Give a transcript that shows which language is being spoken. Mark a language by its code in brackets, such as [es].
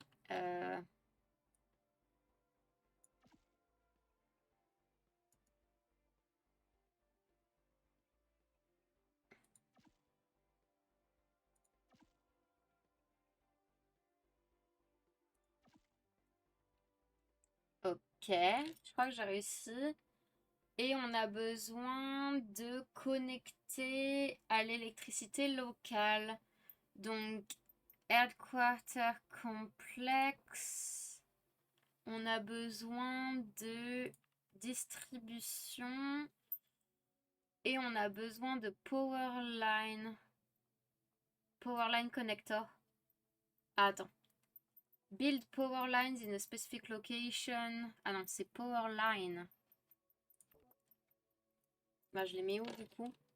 [fr] Euh, ok. Je crois que j'ai réussi. Et on a besoin de connecter à l'électricité locale. Donc, Headquarter Complex. On a besoin de distribution. Et on a besoin de power line. Power line connector. Ah, attends. [en] Build power lines in a specific location. [fr] Ah non, c'est power line. Bah, je les mets où du coup?